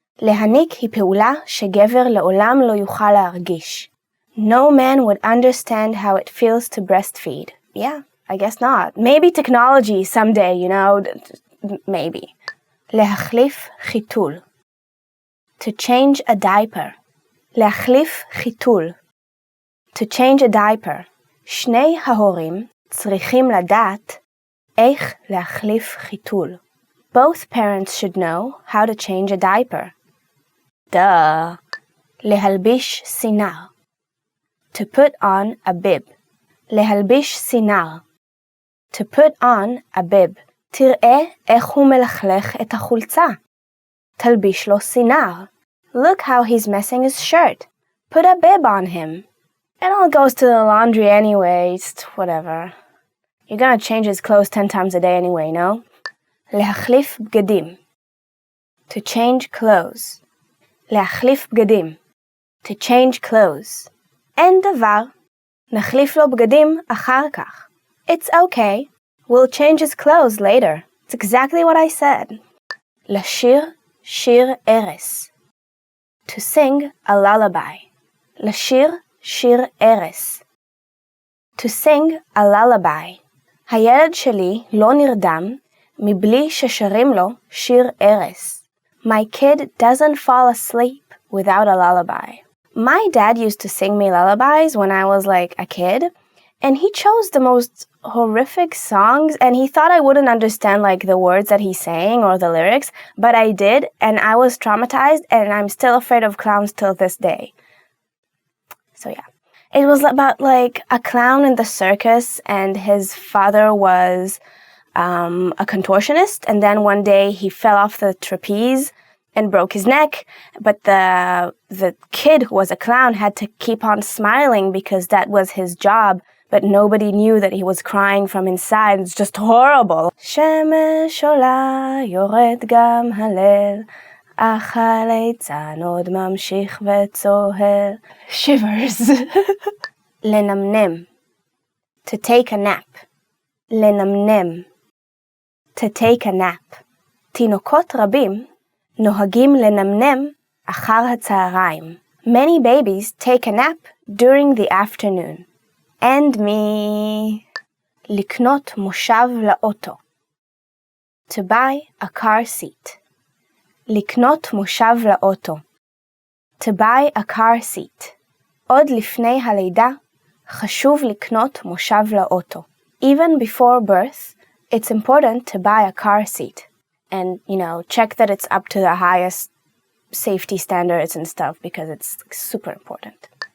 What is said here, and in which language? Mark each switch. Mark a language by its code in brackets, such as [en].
[he] להניק היא פעולה שגבר לעולם לא יוכל להרגיש. [en] No man would understand how it feels to breastfeed. Yeah, I guess not. Maybe technology someday, you know, maybe. [he] להחליף חיתול. [en] To change a diaper. [he] להחליף חיתול. [en] To change a diaper. [he] שני ההורים צריכים לדעת איך להחליף חיתול. [en] Both parents should know how to change a diaper. Duh. [he] להלביש סינר. [en] To put on a bib. [he] להלביש סינר. [en] To put on a bib. [he] תראה איך הוא מלכלך את החולצה. תלביש לו סינר. [en] Look how he's messing his shirt. Put a bib on him. It all goes to the laundry anyway, it's whatever. You're gonna change his clothes 10 times a day anyway, no? [he] להחליף בגדים. [en] To change clothes. [he] להחליף בגדים. [en] To change clothes. [he] אין דבר. נחליף לו בגדים אחר כך. [en] It's okay. We'll change his clothes later. It's exactly what I said. [he] לשיר שיר ערש. [en] To sing a lullaby. [he] לשיר שיר ערש. [en] To sing a lullaby. הילד שלי לא נרדם מבלי ששרים לו שיר ערש. My kid doesn't fall asleep without a lullaby. My dad used to sing me lullabies when I was like a kid, and he chose the most horrific songs, and he thought I wouldn't understand like the words that he's saying or the lyrics, but I did, and I was traumatized, and I'm still afraid of clowns till this day. So yeah. It was about like a clown in the circus, and his father was a contortionist, and then one day he fell off the trapeze and broke his neck, but the kid who was a clown had to keep on smiling because that was his job, but nobody knew that he was crying from inside. It's just horrible. [he] שמש עולה יורד גם הלל, אך הליצן עוד ממשיך וצוהל. [en] Shivers. [he] לנמנם. [en] To take a nap. [he] לנמנם. [en] To take a nap. [he] תינוקות רבים נוהגים לנמנם אחר הצהריים. [en] Many babies take a nap during the afternoon. And me. [he] לקנות מושב לאוטו. [en] To buy a car seat. [he] לקנות מושב לאוטו. [en] To buy a car seat. [he] עוד לפני הלידה חשוב לקנות מושב לאוטו. [en] Even before birth, it's important to buy a car seat. And, check that it's up to the highest safety standards and stuff because it's super important.